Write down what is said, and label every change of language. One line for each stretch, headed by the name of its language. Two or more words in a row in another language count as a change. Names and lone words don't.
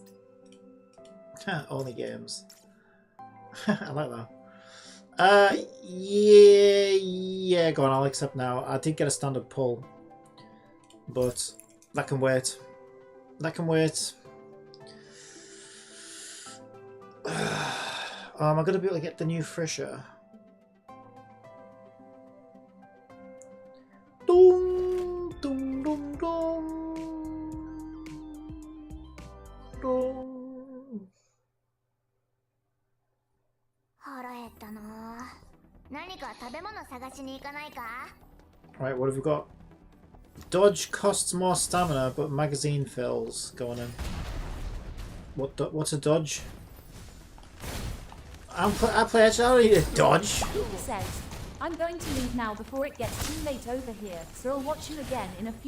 English: Only games. I like that. Yeah, go on, I'll accept now. I did get a standard pull, but that can wait. That can wait. Am I going to be able to get the new Frisher? Dum, dum, dum, dum. Dum.
Japanese: 腹減ったな。何か食べ物探しに行かないか?
English: Right, what have we got? Dodge costs more stamina, but magazine fills. Going in. What's a dodge? I play actually. I don't need a dodge. Peter says, I'm going to leave now before it gets too late over here, so I'll watch you again in a few